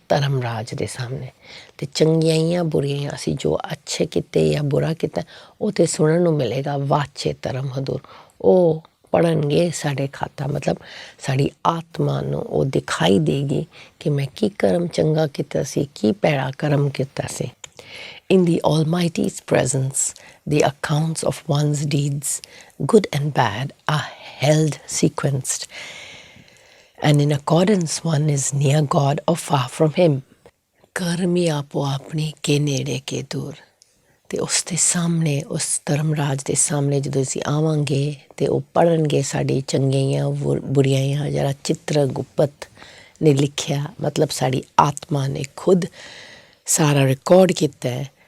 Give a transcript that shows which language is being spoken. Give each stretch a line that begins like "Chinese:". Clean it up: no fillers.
Punjabi: ਧਰਮ ਰਾਜ ਦੇ ਸਾਹਮਣੇ। ਅਤੇ ਚੰਗਿਆਈਆਂ ਬੁਰੀਆਂ ਅਸੀਂ ਜੋ ਅੱਛੇ ਕੀਤੇ ਜਾਂ ਬੁਰਾ ਕੀਤਾ ਉਹ ਤਾਂ ਸੁਣਨ ਨੂੰ ਮਿਲੇਗਾ। ਵਾਚੇ ਧਰਮ ਹਦੂਰ, ਉਹ ਪੜ੍ਹਨਗੇ ਸਾਡੇ ਖਾਤਾ, ਮਤਲਬ ਸਾਡੀ ਆਤਮਾ ਨੂੰ ਉਹ ਦਿਖਾਈ ਦੇਗੀ ਕਿ ਮੈਂ ਕੀ ਕਰਮ ਚੰਗਾ ਕੀਤਾ ਸੀ, ਕੀ ਭੈੜਾ ਕਰਮ ਕੀਤਾ ਸੀ।
English: In the Almighty's presence, the accounts of one's deeds, good and bad, are held sequenced, and in accordance one is near God or far from Him।
Punjabi: ਕਰਮੀ ਆਪੋ ਆਪਣੀ ਕੇ ਨੇੜੇ ਕੇ ਦੂਰ। ਅਤੇ ਉਸ ਦੇ ਸਾਹਮਣੇ, ਉਸ ਧਰਮ ਰਾਜ ਦੇ ਸਾਹਮਣੇ ਜਦੋਂ ਅਸੀਂ ਆਵਾਂਗੇ ਅਤੇ ਉਹ ਪੜ੍ਹਨਗੇ ਸਾਡੀ ਚੰਗਿਆਈਆਂ ਬੁਰੀਆਈਆਂ, ਜਿਹੜਾ ਚਿੱਤਰਗੁਪਤ ਨੇ ਲਿਖਿਆ, ਮਤਲਬ ਸਾਡੀ ਆਤਮਾ ਨੇ ਖੁਦ ਸਾਰਾ ਰਿਕਾਰਡ ਕੀਤਾ ਹੈ।